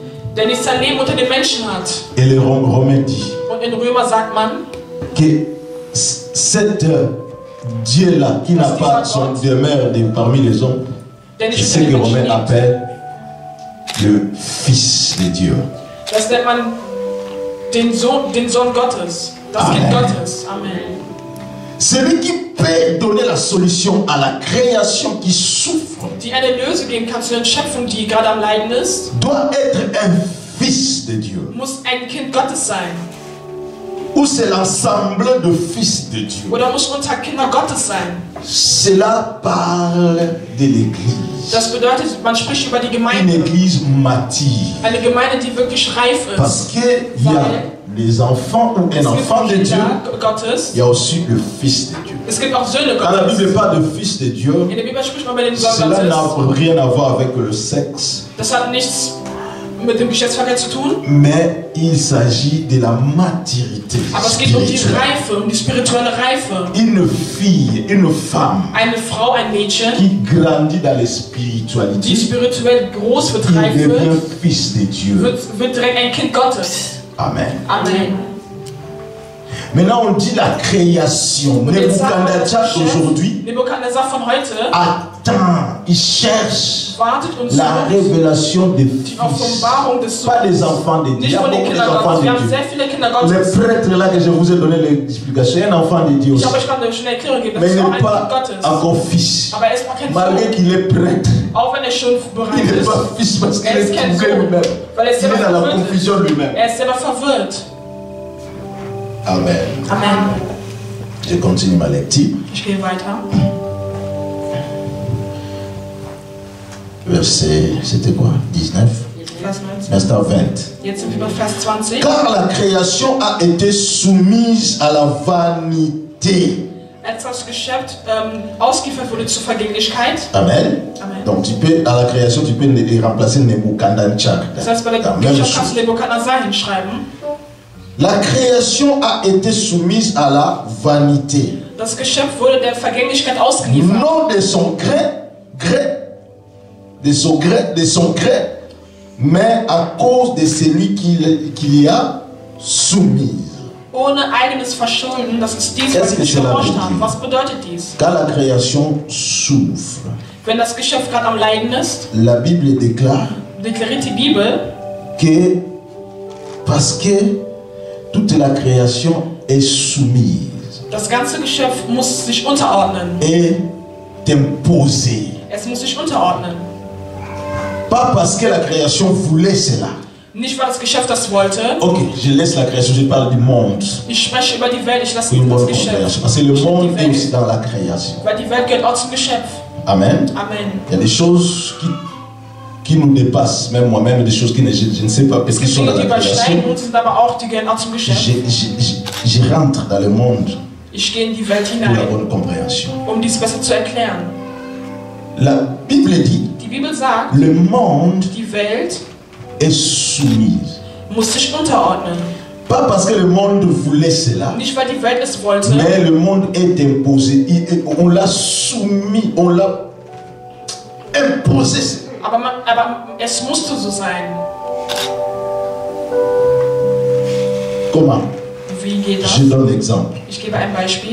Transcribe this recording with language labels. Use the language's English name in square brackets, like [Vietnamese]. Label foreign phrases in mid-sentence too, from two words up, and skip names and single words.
[French] Et le Romain dit que cet Dieu-là qui n'a pas son demeure parmi les hommes, c'est ce que Romain appelle le Fils de Dieu. [German] Das nennt man den Sohn Gottes, das Kind Gottes. Amen. [French] Celui qui peut donner la solution à la création qui souffre, [German] die eine Lösung geben kann zu der Schöpfung, die gerade am Leiden ist, [French] doit être un fils de Dieu. [German] Muss ein Kind Gottes sein. [French] Ou c'est l'ensemble de fils de Dieu. [German] Oder muss unter Kinder Gottes sein. [French] Cela parle de l'église. [German] Das bedeutet, man spricht über die [French] Une [German] Gemeinde. [French] église mature. [German] Eine Gemeinde, die wirklich reif ist. [French] Parce qu'il y a les enfants ou un enfant de Dieu, [German] Gottes. [French] il y a aussi le fils de Dieu. [German] Es gibt auch Söhne [French] Dans la [German] Gottes. [French] Bible, pas de fils de Dieu. [German] In der Bibel spricht man über den Sohn [French] Cela [German] Gottes. [French] n'a rien à voir avec le sexe. [German] Das hat nichts mit dem Geschlechtsverkehr zu tun. [French] Mais il s'agit de la maturité [German] Aber es geht um die [French] spirituelle. [German] Reife, um die spirituelle Reife. [French] Une fille, une femme [German] Eine Frau, ein Mädchen, [French] qui grandit dans la [German] die [French] spiritualité, [German] spirituell groß wird, [French] il [German] reif [French] devient [German] wird, [French] fils de Dieu. [German] wird direkt ein Kind Gottes. Amen. Amen. [French] Maintenant, on dit la création. Nebuchadnezzar aujourd'hui [German] Nebuchadnezzar von heute [French] attend, il cherche [German] wartet und [French] la [German] sucht [French] révélation des [German] die [French] fils. [German] Offenbarung des [French] Pas les [German] Sohnes. [French] enfants de Dieu. Il y [German] Nicht [French] a [German] von den [French] beaucoup [German] Kindern [French] d'enfants [German] Gottes. Wir [French] de [German] haben [French] Dieu. [German] sehr viele Kinder [French] Le [German] Gottes. [French] prêtre là que je vous ai donné l'explication, c'est un enfant de Dieu [German] Ich [French] aussi. [German] habe euch gerade eine schnelle Erklärung gegeben. [French] Mais [German] Das [French] il [German] ist auch [French] n'est [German] ein Kind [French] pas [German] Gottes. [French] encore fils. [German] Aber er ist noch kein [French] Malgré [German] Sohn. [French] qu'il est prêtre, [German] Auch wenn er schon [French] il [German] bereit [French] n'est [German] ist. [French] pas fils parce qu'il [German] Er [French] est [German] ist kein [French] troublé [German] Sohn. [French] lui-même. [German] Weil er [French] Il est [German] selber [French] dans la [German] verwirrt ist. [French] confusion lui-même. [German] Er ist selber verwirrt. Amen. Amen. [French] Je continue ma lecture. [German] Ich gehe weiter. [French] Verset, c'était quoi? 19? [German] Vers 19. [French] Verset 20. [German] Jetzt sind wir bei Vers 20. [French] Car la création a été soumise à la vanité. [German] Als das Geschöpf ausgeliefert wurde zur Vergänglichkeit. Amen. Amen. [French] Donc tu peux, à la création, tu peux remplacer Nebuchadnezzar. [German] Das heißt, bei der [French] La même [German] Geschöpf kannst [French] chose. [German] du Nebuchadnezzar hinschreiben. [French] La création a été soumise à la vanité. [German] Das Geschöpf wurde der Vergänglichkeit ausgeliefert. [French] Non de son gré, mais à cause de celui qui y a soumise. [German] Ohne eigenes Verschulden, das ist dies, [French] Qu'est-ce [German] was [French] que [German] ich [French] cela [German] gehorcht [French] veut [German] habe. [French] dire? [German] Was bedeutet dies? [French] Quand la création souffre, [German] Wenn das Geschöpf gerade am Leiden ist, [French] la Bible déclare [German] deklariert die Bibel, [French] que parce que toute la création est soumise, [German] das ganze Geschöpf muss sich unterordnen. [French] est imposée. [German] Es muss sich unterordnen. [French] Pas parce que la création voulait cela. [German] Nicht, weil das Geschöpf das wollte. [French] Ok, je laisse la création, je parle du monde. [German] Ich spreche über die Welt, ich lasse [French] Une [German] das [French] bonne [German] Geschöpf. [French] compréhension. Parce que le [German] Ich [French] monde [German] die [French] est [German] Welt, [French] aussi dans la création. [German] weil die Welt gehört auch zum Geschöpf. Amen. Amen. [French] Il y a des choses qui nous dépassent, même moi-même, des choses que je ne sais pas, parce [German] Es [French] qu'ils [German] gibt [French] sont dans [German] Dinge, die [French] la création. [German] übersteigen uns, sind aber auch, die gehören auch zum Geschöpf. [French] Je rentre dans le monde [German] Ich gehe in die Welt [French] pour la [German] hinein, [French] bonne compréhension. [German] um dies besser zu erklären. [French] La Bible dit, [German] Die Bibel sagt, [French] le monde [German] die Welt [French] est soumise. [German] muss sich unterordnen. [French] Pas parce que le monde voulait cela, [German] Nicht, weil die Welt es wollte, [French] mais le monde est imposé. On l'a soumis, on l'a imposé. [German] aber es musste so sein. [French] Comment? [German] Wie geht das? [French] Je donne l'exemple. [German] Ich gebe ein Beispiel.